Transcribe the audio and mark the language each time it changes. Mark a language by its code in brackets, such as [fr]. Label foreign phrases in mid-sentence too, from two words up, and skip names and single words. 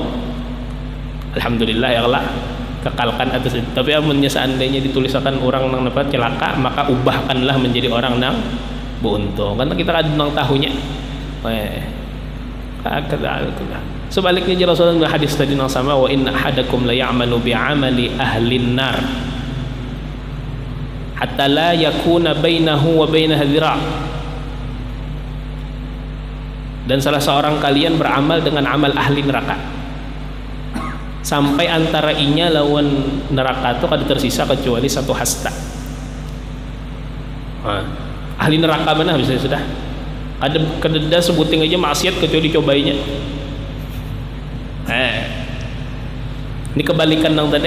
[ar] الحمد لله يا الله, [bjn] kekalkan atas itu. Tapi amunnya seandainya ditulisakan orang nang dapat celaka, maka ubahkanlah menjadi orang nang beruntung. Karena kita kan nang tahunya. Sebaliknya Rasulullah hadis tadi nang sama, [ar] وإن أحدكم ليعمل بعمل أهل النار حتى لا يكون بينه وبينها ذراع'. [bjn] Dan salah seorang kalian beramal dengan amal ahli neraka sampai antara inya lawan neraka itu kada tersisa kecuali satu hasta. Ahli neraka mana bisa sudah ada kededa sebuting aja maksiat kecuali dicobainya. Ini kebalikan nang tadi.